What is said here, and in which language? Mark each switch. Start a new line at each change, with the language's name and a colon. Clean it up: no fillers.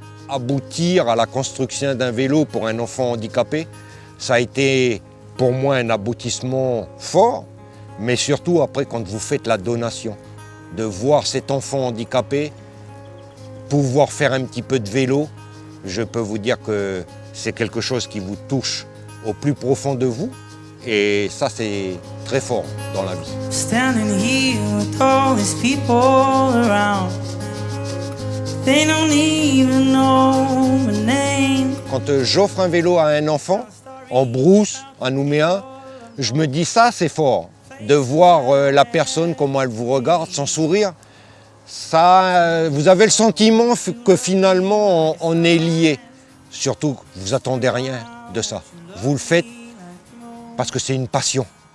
French: Aboutir à la construction d'un vélo pour un enfant handicapé, ça a été pour moi un aboutissement fort, mais surtout après quand vous faites la donation, de voir cet enfant handicapé pouvoir faire un petit peu de vélo, je peux vous dire que c'est quelque chose qui vous touche au plus profond de vous. Et ça, c'est très fort dans la vie.
English: Standing here with all these people around. They don't even know my name.
French: Quand j'offre un vélo à un enfant, en brousse, à Nouméa, je me dis ça, c'est fort. De voir la personne, comment elle vous regarde, son sourire. Ça, vous avez le sentiment que finalement on est lié. Surtout, vous attendez rien de ça. Vous le faites parce que c'est une passion.